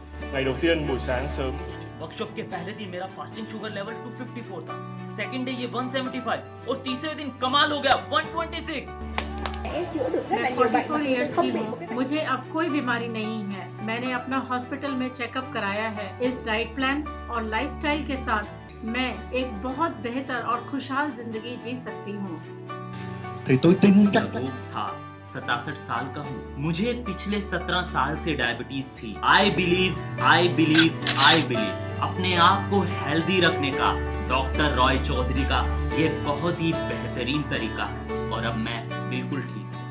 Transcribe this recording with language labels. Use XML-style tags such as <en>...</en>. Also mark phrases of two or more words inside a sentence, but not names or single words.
<vi>Ngày đầu tiên buổi sáng sớm</vi> <hi>वर्कशॉप के पहले दिन मेरा</hi> <en>fasting sugar level</en> <hi>254 था,</hi> <en>second day</en> <hi>ये 175 और तीसरे दिन कमाल हो गया 126। मैं 44 इयर्स की हूँ, मुझे अब कोई बीमारी नहीं है। मैंने अपना हॉस्पिटल में चेकअप कराया है। इस</hi> <en>diet plan</en> <hi>और लाइफस्टाइल के साथ मैं एक बहुत बेहतर और खुशहाल जिंदगी जी सकती हूँ।</hi> <vi>thì tôi tin chắc</vi> <hi>रोग था, 67 साल का हूँ, मुझे पिछले 17 साल से डायबिटीज थी।</hi> <en>I believe</en> <hi>अपने आप को हेल्दी रखने का डॉक्टर रॉय चौधरी का ये बहुत ही बेहतरीन तरीका है और अब मैं बिल्कुल ठीक</hi>